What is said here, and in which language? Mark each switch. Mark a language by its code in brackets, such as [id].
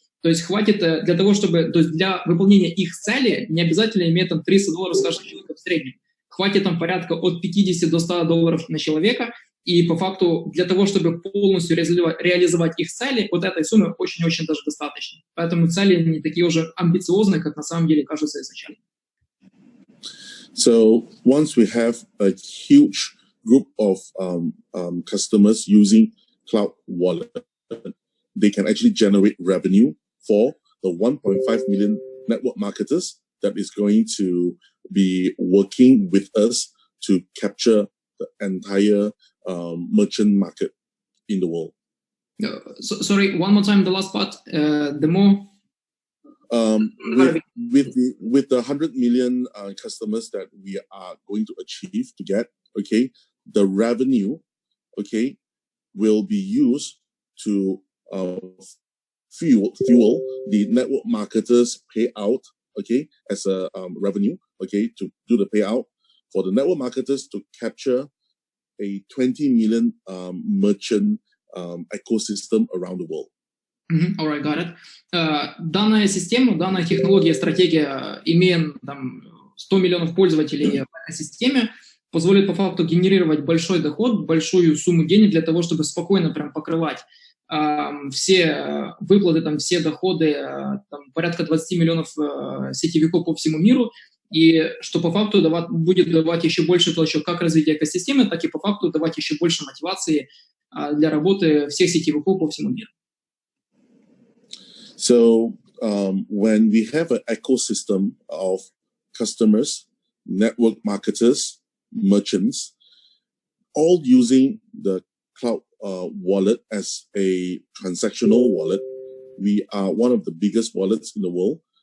[ru] То есть хватит для того, чтобы, то есть для выполнения их цели не обязательно иметь там $300 с каждого человека в среднем. Хватит там порядка от 50 до $100 на человека, и по факту для того, чтобы полностью реализовать их цели, вот этой суммы очень-очень даже достаточно. Поэтому цели не такие уже амбициозные, как на самом деле кажется изначально. [en] So once we have a huge group of customers using Cloud Wallet, they can actually generate revenue for the 1.5 million network marketers that is going to be working with us to capture the entire merchant market in the world. Sorry, one more time, the last part. The more with the 100 million customers that we are going to achieve to get, okay, the revenue, okay, will be used to fuel the network marketers payout, okay, as a revenue, okay, to do the payout for the network marketers to capture a 20 million merchant ecosystem around the world. All right, got it. [ru] Данная система, данная технология, стратегия, имея там 100 миллионов пользователей в экосистеме, позволит по факту генерировать большой доход, большую сумму денег для того, чтобы спокойно прям покрывать все выплаты, там, все доходы, там, порядка 20 миллионов сетевиков по всему миру, и что по факту будет давать еще больше толчок как развития экосистемы, так и по факту давать еще больше мотивации для работы всех сетевиков по всему миру. [en] So when we have an ecosystem of customers, network marketers, merchants, all using the cloud wallet as a transactional wallet, we are one of the biggest wallets in the world.